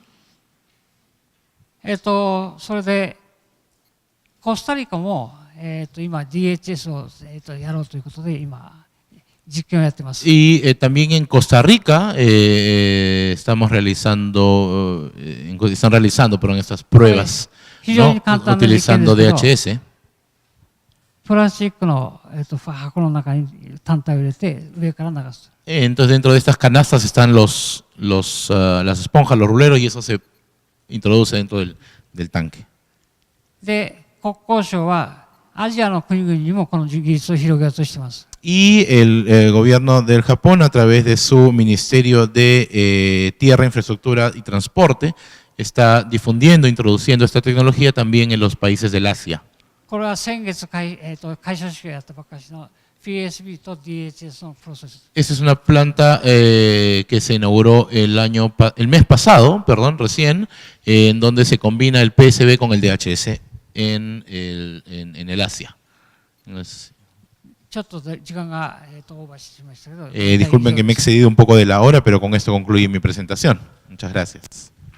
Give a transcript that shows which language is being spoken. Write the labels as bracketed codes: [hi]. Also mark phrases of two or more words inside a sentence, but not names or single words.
[ja] それでコスタリカも、今 DHS を、やろうということで今実験をやってます。 [es] Y también en Costa Rica están realizando perdón, estas pruebas, ¿no? Utilizando DHS. [ja] プラスチックの、箱の中に単体を入れて上から流す。 [es] Entonces dentro de estas canastas están las esponjas, los ruleros, y eso se introduce dentro del tanque. [ja] で、国交省はアジアの国々にもこの技術を広げようとしています。 [es] Y el gobierno del Japón, a través de su Ministerio de Tierra, Infraestructura y Transporte, está difundiendo, introduciendo esta tecnología también en los países del Asia. [ja] これは先月開所式をやったばっかりの PSB と DHS のプロセス。 [es] Esta es una planta que se inauguró el mes pasado, perdón, recién, en donde se combina el PSB con el DHS en el Asia. Entonces, [ja] ちょっと時間が、オーバーしましたけど。 [es] disculpen que me he excedido un poco de la hora, pero con esto concluye mi presentación. Muchas gracias.